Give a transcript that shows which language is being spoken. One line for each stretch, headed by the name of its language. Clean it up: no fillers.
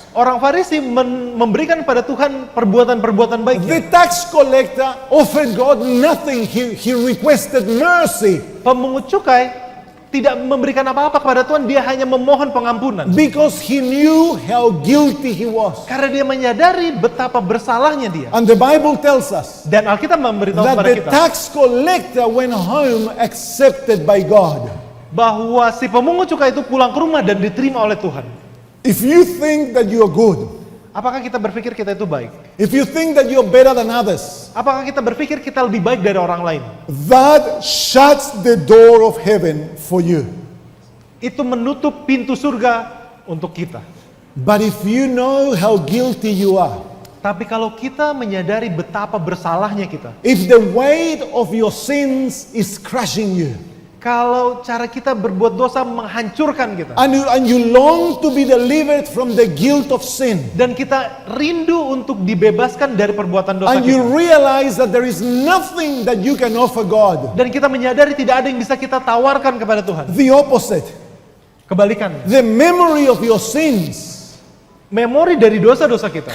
Indonesian: Orang Farisi memberikan pada Tuhan perbuatan-perbuatan baiknya.
English: The tax collector offered God nothing. He requested mercy
Indonesian: Pemungut cukai tidak memberikan apa-apa kepada Tuhan, dia hanya memohon pengampunan.
English: because he knew how guilty he was.
Indonesian: Karena dia menyadari betapa bersalahnya dia.
English: And the Bible tells us
Indonesian: Dan Alkitab memberitahu
English: that
Indonesian: kepada
English: the
Indonesian: kita
English: tax collector went home accepted by God.
Indonesian: bahwa si pemungut cukai itu pulang ke rumah dan diterima oleh Tuhan.
English: If you think that you are good,
Indonesian: Apakah kita berpikir kita itu baik?
English: if you think that you're better than others,
Indonesian: Apakah kita berpikir kita lebih baik dari orang lain?
English: that shuts the door of heaven for you.
Indonesian: Itu menutup pintu surga untuk kita.
English: But if you know how guilty you are,
Indonesian: Tapi kalau kita menyadari betapa bersalahnya kita,
English: if the weight of your sins is crushing you,
Indonesian: kalau cara kita berbuat dosa menghancurkan kita,
English: and you long to be delivered from the guilt of sin,
Indonesian: dan kita rindu untuk dibebaskan dari perbuatan dosa
English: and you
Indonesian: kita,
English: realize that there is nothing that you can offer God,
Indonesian: dan kita menyadari tidak ada yang bisa kita tawarkan kepada Tuhan.
English: the opposite,
Indonesian: Kebalikannya,
English: the memory of your sins
Indonesian: memori dari dosa-dosa kita